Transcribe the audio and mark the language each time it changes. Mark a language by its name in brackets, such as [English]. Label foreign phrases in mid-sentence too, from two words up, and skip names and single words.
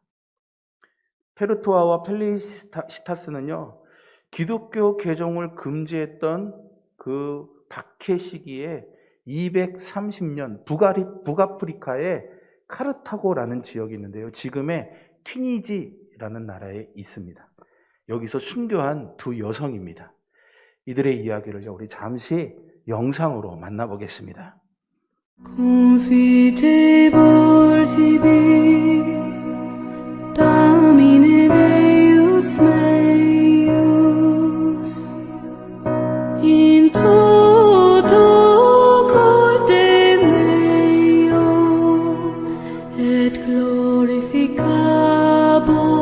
[Korean] 페르투아와 펠리시타스는요, 기독교 개종을 금지했던 그 박해 시기에 230년 북아프리카의 카르타고라는 지역이 있는데요, 지금의 튀니지라는 나라에 있습니다. 여기서 순교한 두 여성입니다. 이들의 이야기를 우리 잠시 영상으로 만나보겠습니다. [Latin] Confiteor tibi, Domine Deus meus, in toto corde meo, et glorificabo